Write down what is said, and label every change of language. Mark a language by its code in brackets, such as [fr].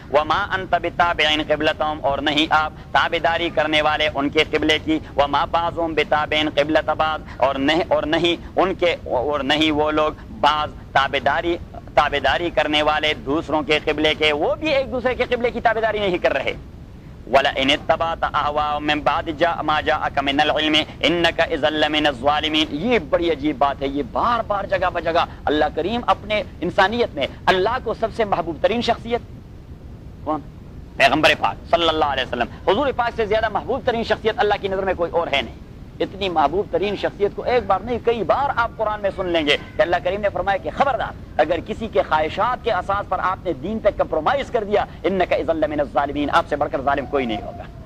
[ar] وَمَا أَنْتَ بِتَابِعٍ قِبْلَتَهُمْ, [ur] اور نہیں آپ تابعداری کرنے والے ان کے قبلے کی. [ar] وَمَا بَعْضُهُمْ بِتَابِعٍ قِبْلَةَ بَعْضٍ, [ur] اور نہیں ان کے, اور نہیں وہ لوگ بعض تابعداری کرنے والے دوسروں کے قبلے کے, وہ بھی ایک دوسرے کے قبلے کی تابعداری نہیں کر رہے. [ar] ولئن اتبعت اهواءهم من بعد ما جاءك من العلم انك اذا لمن الظالمين, [ur] یہ بڑی عجیب بات ہے, یہ بار بار جگہ بہ جگہ اللہ کریم اپنے انسانیت میں اللہ کو سب سے محبوب ترین شخصیت, کون؟ پیغمبر پاک صلی اللہ علیہ وسلم, حضور پاک سے زیادہ محبوب ترین شخصیت اللہ کی نظر میں کوئی اور ہے نہیں. اتنی محبوب ترین شخصیت کو ایک بار نہیں, کئی بار آپ قرآن میں سن لیں گے کہ اللہ کریم نے فرمایا کہ خبردار, اگر کسی کے خواہشات کے اساس پر آپ نے دین تک کمپرومائز کر دیا, [ar] انک اذا لمن الظالمین, [ur] آپ سے بڑھ کر ظالم کوئی نہیں ہوگا.